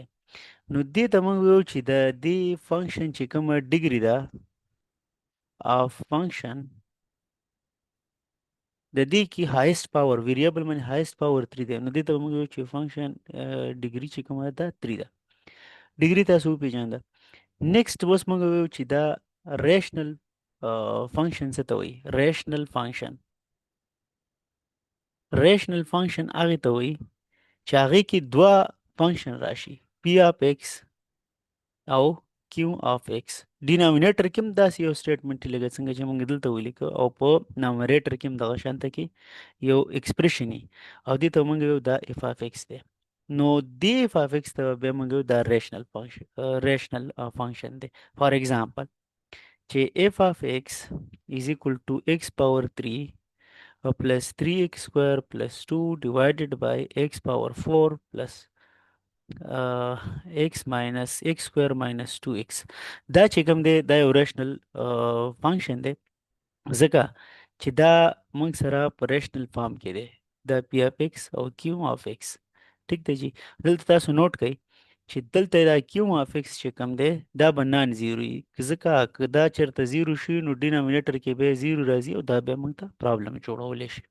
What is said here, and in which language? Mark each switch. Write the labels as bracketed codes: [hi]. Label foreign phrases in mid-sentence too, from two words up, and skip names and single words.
[ps] نو دې ته موږ وایو چې د دې فنکشن چې کومه ډیګري ده [en] f function [ps] د دې کې [en] highest power variable [ps] باندې [en] highest power [ps] 3 دی. نو دې ته موږ وایو چې [en] function degree [ps] چې کومه ده 3 ده. ډیګري تاسو وپېژانده. نیکسټ اوس موږ وایو چې دا [en] rational function [ps] څه ته وایي؟ [en] rational function. rational function [ps] هغې ته وایي چې هغې کې دوه فنکشن راشي [en] p of x [ps] او [en] q of x. [ps] ډینامینیټر کې هم داسې یو سټیټمنټ لکه څنګه چې موږ دلته ولیکو او په نامریټر کې هم دغه شانته کې یو ایکسپریشن وي او دې ته موږ وایو دا [en] f of x [ps] دی. نو دې [en] f of x [ps] ته بیا موږ وایو دا [en] rational function [ps] دی. [en] for example چې f of x is equal to x power 3 plus 3x square plus 2 divided by x power 4 plus x minus x square minus 2x. [ps] دا چې کوم دی دا یو [en] rational function [ps] دی ځکه چې دا موږ سره په [en] rational form [ps] کې دی دا [en] p of x [ps] او [en] q of x. [ps] ټیک دی جی. دلته تاسو نوٹ کړئ چې دلته دا [en] q of x [ps] چې کوم دی دا به [en] non zero [ps] وي ځکه که دا چېرته زیرو شي نو ډینامینیټر کې به زیرو راځي او دا بیا موږ ته پرابلم جوړولی شي.